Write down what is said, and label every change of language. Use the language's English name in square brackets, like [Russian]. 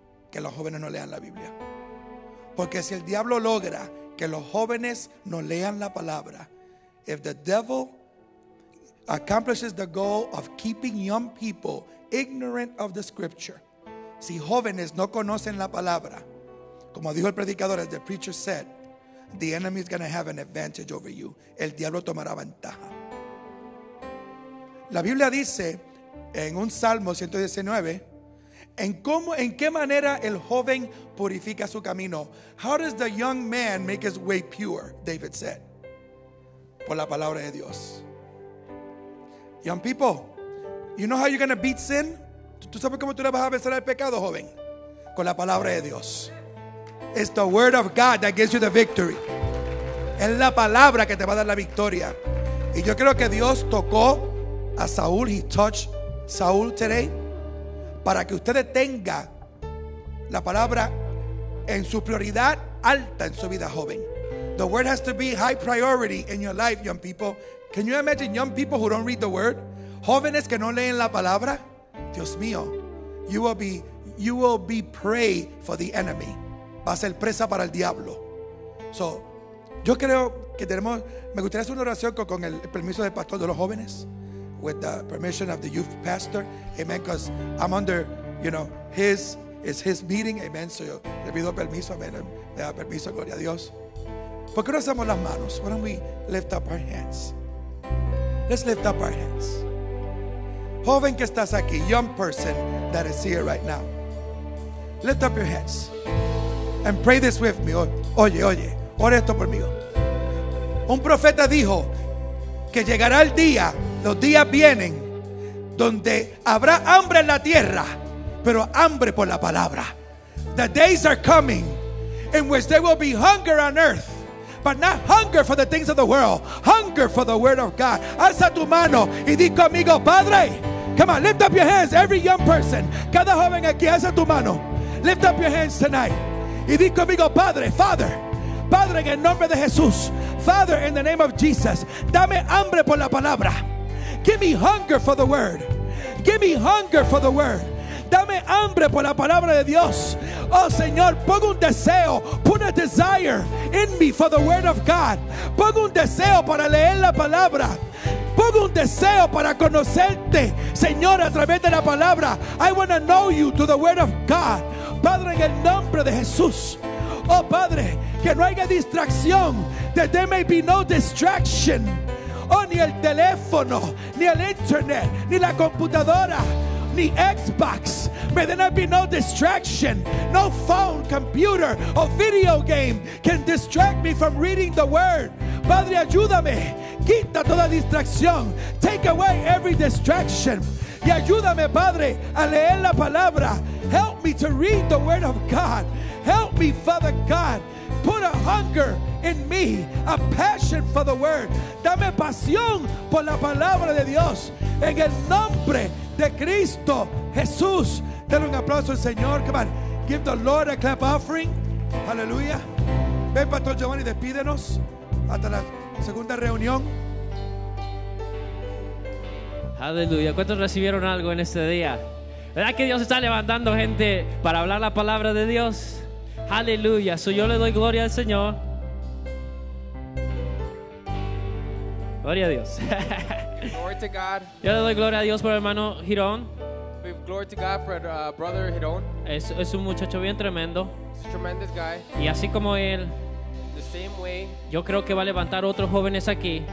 [Spanish] Que los jóvenes no lean la Biblia. Porque si el diablo logra que los jóvenes no lean la palabra, [English] if the devil accomplishes the goal of keeping young people ignorant of the scripture, [Spanish] si jóvenes no conocen la palabra, como dijo el predicador, [English] as the preacher said, the enemy is going to have an advantage over you. [Spanish] El diablo tomará ventaja. La Biblia dice en un Salmo 119, en qué manera el joven purifica su camino. [English] How does the young man make his way pure? David said. [Spanish] Por la palabra de Dios. [English] Young people, you know how you're going to beat sin? [Spanish] ¿Tú sabes cómo tú le vas a vencer al pecado, joven? Con la palabra de Dios. [English] It's the word of God that gives you the victory. [Spanish] Es la palabra que te va a dar la victoria. Y yo creo que Dios tocó a Saúl. [English] He touched Saúl today, [Spanish] para que ustedes tengan la palabra en su prioridad alta en su vida, joven. [English] The word has to be high priority in your life, young people. Can you imagine young people who don't read the word? [Spanish] Jóvenes que no leen la palabra. Dios mío, [English] you will be prey for the enemy. [Spanish] Va a ser presa para el diablo. So, yo creo que me gustaría hacer una oración con el permiso del pastor de los jóvenes. [English] With the permission of the youth pastor, amen, because I'm under, it's his meeting, amen, so [Spanish] yo le pido permiso, amen, le da permiso, gloria a Dios. ¿Por qué no hacemos las manos? [English] Why don't we lift up our hands? Let's lift up our hands. [Spanish] Joven que estás aquí, [English] young person that is here right now, lift up your hands and pray this with me. [Spanish] Oye, ora esto por mí. Un profeta dijo que llegará el día, los días vienen, donde habrá hambre en la tierra, pero hambre por la palabra. [English] The days are coming in which there will be hunger on earth, but not hunger for the things of the world, hunger for the word of God. [Spanish] Alza tu mano y di conmigo, Padre. [English] Come on, lift up your hands, every young person. [Spanish] Cada joven aquí, alza tu mano. [English] Lift up your hands tonight. [Spanish] Y di conmigo, Padre, Father, en el nombre de Jesús. [English] Father, in the name of Jesus, [Spanish] dame hambre por la palabra. [English] Give me hunger for the word. Give me hunger for the word. [Spanish] Dame hambre por la palabra de Dios. Oh Señor, pon un deseo, [English] put a desire in me for the word of God. [Spanish] Pon un deseo para leer la palabra. Pon un deseo para conocerte, Señor, a través de la palabra. [English] I want to know you through the word of God. [Spanish] Padre, en el nombre de Jesús. Oh Padre, que no haya distracción. [English] That there may be no distraction. [Spanish] Oh, ni el teléfono, ni el internet, ni la computadora, ni Xbox. [English] May there not be no distraction. No phone, computer, or video game can distract me from reading the word. [Spanish] Padre, ayúdame. Quita toda distracción. [English] Take away every distraction. [Spanish] Y ayúdame, Padre, a leer la palabra. [English] Help me to read the word of God. Help me, Father God. Put a hunger in me, a passion for the word. [Spanish] Dame pasión por la palabra de Dios. En el nombre de Cristo Jesús. Dale un aplauso al Señor. [English] Come on. Give the Lord a clap offering. [Spanish] Aleluya. Ven, Pastor Giovanni, despídenos hasta la segunda reunión. Aleluya. ¿Cuántos recibieron algo en este día? ¿Verdad que Dios está levantando gente para hablar la palabra de Dios? Aleluya. Yo le doy gloria al Señor. Gloria a Dios. [English] Glory to God. [Spanish] Yo le doy gloria a Dios por el hermano Girón. [English] We have glory to God for brother Hidon. [Spanish] Es un muchacho bien tremendo. [English] He's a tremendous guy. [Spanish] Y así como él, [English] The same way, [Spanish] yo creo que va a levantar otros jóvenes aquí.